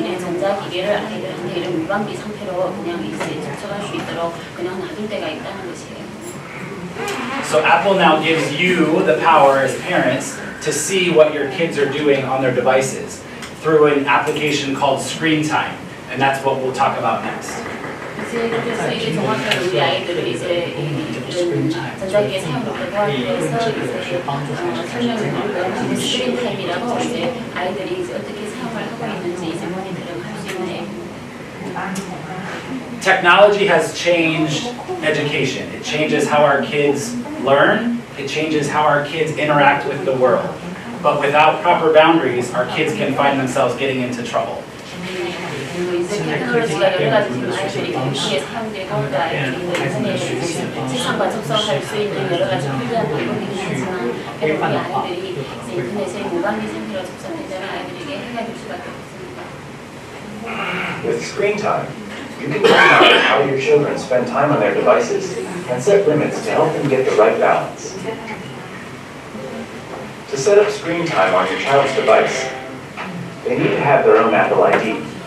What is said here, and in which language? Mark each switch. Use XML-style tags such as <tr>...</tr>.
<ko>전자기기를 아이들한테 이런 무방비 상태로 그냥 이제 접촉할 수 있도록 그냥 놔둘 때가 있다는 것이에요.</ko> <en>So Apple now gives you the power as parents to see what your kids are doing on their devices through an application called Screen Time, and that's what we'll talk about next.</en> <ko>이제 그래서 이게 정확하게 우리 아이들을 이제 이런 전자기기 사용을 도와주기 위해서 이제 설명을 드리고 스크린 타임이라고 이제 아이들이 이제 어떻게 사용을 하고 있는지 이제 모니터링 할 수 있는.</ko> <en>Technology has changed education. It changes how our kids learn. It changes how our kids interact with the world. But without proper boundaries, our kids can find themselves getting into trouble.</en> <ko>테크놀로지가 여러 가지 지금 아이들이 교육에 사용되고 또 아이들이 인터넷 세상과 접속할 수 있는 여러 가지 필요한 방법이긴 하지만 우리 아이들이 인터넷에 무방비 상태로 접속되자면 아이들에게 해가 될 수밖에 없습니다.</ko> <en>With Screen Time, you can monitor how your children spend time on their devices and set limits to help them get the right balance. To set up Screen Time on your child's device, they need to have their own Apple ID.</en>